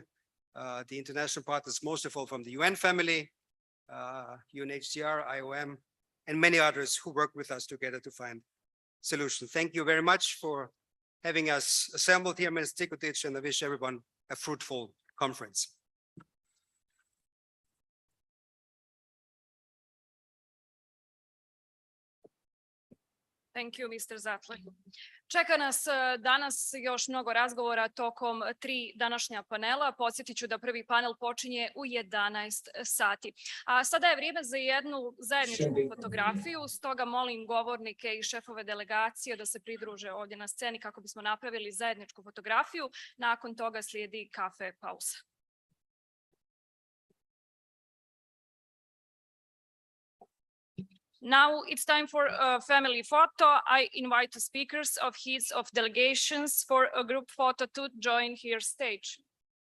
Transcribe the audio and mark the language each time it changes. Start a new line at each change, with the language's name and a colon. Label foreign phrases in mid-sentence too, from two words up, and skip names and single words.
English: The international partners, most of all from the UN family, UNHCR, IOM, and many others who work with us together to find solutions. Thank you very much for having us assembled here, Ms. Cikudic, and I wish everyone a fruitful conference. Thank you, Mr. Zatle.
Bosnian: Čeka nas danas još mnogo razgovora tokom 3 današnja panela. Podsjetit ću da prvi panel počinje u 11 sati. A sada je vrijeme za jednu zajedničku fotografiju, stoga molim govornike i šefove delegacije da se pridruže ovdje na sceni kako bismo napravili zajedničku fotografiju. Nakon toga slijedi kafe pauza.
English: Now it's time for a family photo. I invite the speakers of heads of delegations for a group photo to join here stage.